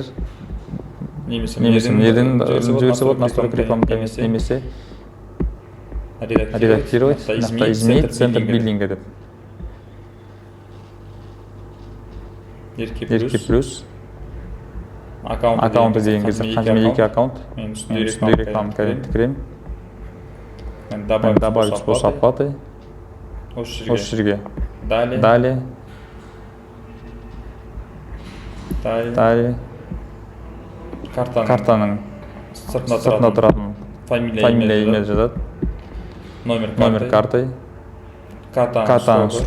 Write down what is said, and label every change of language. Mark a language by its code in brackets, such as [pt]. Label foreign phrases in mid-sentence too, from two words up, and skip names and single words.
[kk] Немесе неден жіберсе болады, [ru] настройка реклама [kk] кабинеті, немесе [ru] редактировать, изменить центр биллинга [kk] деп. Ерке плюс аккаунты деген кезде қаншама 2 аккаунт, мен үстінде реклама кабинетті кіремін. [ru] Добавить способ оплаты. [kk] Осы жерге. Далее. Картаның сыртына тұратын [ru] фамилия, имя [kk] жазады. [ru] Номер карты. [kk] Картаның срогы.